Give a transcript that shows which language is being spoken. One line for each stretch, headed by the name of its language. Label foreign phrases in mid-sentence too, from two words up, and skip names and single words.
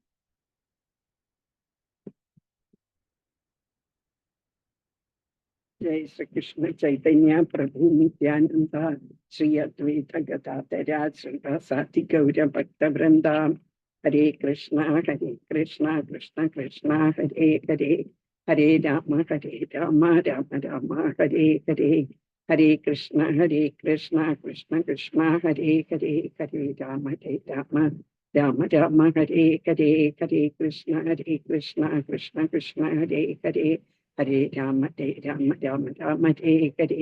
Sanskrit: ജയ ശ്രീകൃഷ്ണ ചൈതന്യ പ്രഭു നിത്യാനന്ദ ശ്രീ അദ്വൈത ഗദാധര ശ്രീവാസാദി ഗൗരഭക്തവൃന്ദ. ഹരേ കൃഷ്ണ കൃഷ്ണ കൃഷ്ണ ഹരേ ഹരേ, ഹരേ രാമ രാമ ഹരേ ഹരേ. ഹരേ കൃഷ്ണ കൃഷ്ണ കൃഷ്ണ ഹരേ ഹരേ, ഹരേ രാമ രാമ ഹരേ ഹരേ. ഹരേ കൃഷ്ണ കൃഷ്ണ ഹരേ ഹരേ, ഹരേ രാമ ഹരേ ഹരേ.